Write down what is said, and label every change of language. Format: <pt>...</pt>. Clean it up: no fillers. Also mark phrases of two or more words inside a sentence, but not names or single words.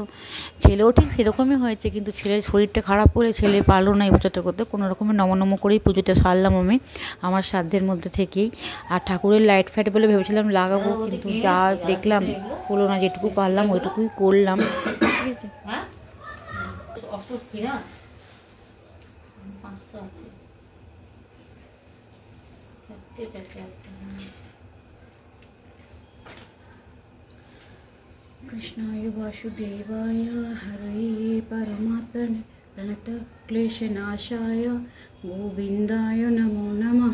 <bn>ছেলেও ঠিক সেরকমই হয়েছে, কিন্তু ছেলের শরীরটা খারাপ করে ছেলে পারলো না এই বছরটা করতে। কোনো রকমের নমনম করেই পুজোটা সারলাম আমি আমার সাধ্যের মধ্যে থেকেই। আর ঠাকুরের লাইট ফাইট বলে ভেবেছিলাম লাগাবো, কিন্তু যা দেখলাম হলো না, যেটুকু পারলাম ওইটুকুই করলাম, ঠিক আছে।</bn> <sa>कृष्णाय वासुदेवाय हरये परमात्मने प्रणतः क्लेशनाशाय गोविन्दाय नमो नमः।</sa>